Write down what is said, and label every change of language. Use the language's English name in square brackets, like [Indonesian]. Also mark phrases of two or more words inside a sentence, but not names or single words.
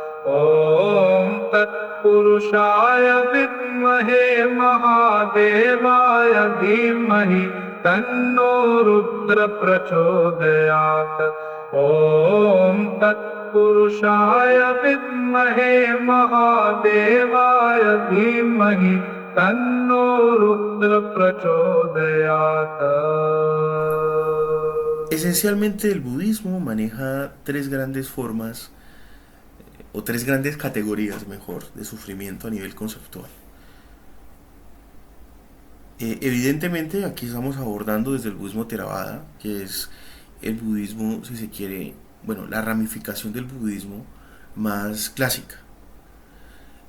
[Sanskrit] ॐ तत्पुरुषाय विद्महे महादेवाय धीमहि तन्नो रुद्र प्रचोदयात्। ॐ तत्पुरुषाय विद्महे महादेवाय धीमहि तन्नो रुद्र प्रचोदयात्। [Spanish] Esencialmente el budismo maneja tres grandes formas, o tres grandes categorías, mejor, de sufrimiento a nivel conceptual. Evidentemente aquí estamos abordando desde el budismo Theravada, que es el budismo, si se quiere, bueno, la ramificación del budismo más clásica.